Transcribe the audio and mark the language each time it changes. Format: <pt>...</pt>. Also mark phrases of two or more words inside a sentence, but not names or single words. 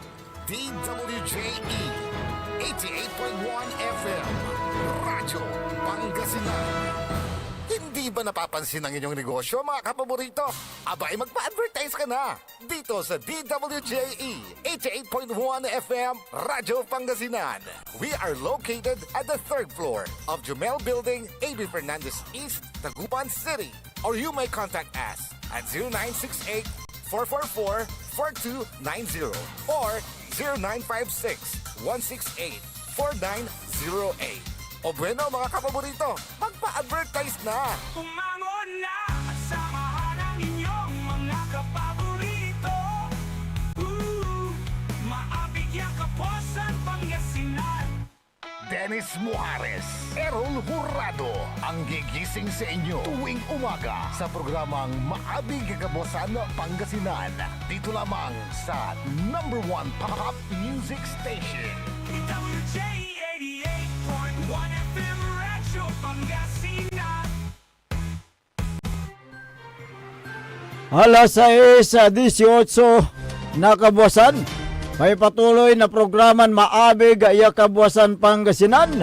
<tl>DWJE 88.1 FM Radyo Pangasinan. Hindi ba napapansin ang inyong negosyo, mga kapaborito? Abay, magpa-advertise ka na dito sa DWJE 88.1 FM Radyo Pangasinan.</tl> <en>We are located at the 3rd floor of Jumel Building, A.B. Fernandez East, Dagupan City. Or you may contact us at 0968-444-4290 or 0956-168-4908.</en> <tl>O bueno, mga kapaborito, magpa-advertise na! Umangon na, samahan ang inyong mga kapaborito. Maabig yung Kapuasan, Pangasinan. Dennis Muhares, Errol Hurado, ang gigising sa inyo tuwing umaga sa programang Maabig Kagabosan Pangasinan. Dito lamang sa #1 Pop Music Station. WJ 88.1 FM Radyo Pangasinan. Alas 6:18 na kabuwasan. May patuloy na programan Maabig iya kabuwasan Pangasinan.</tl>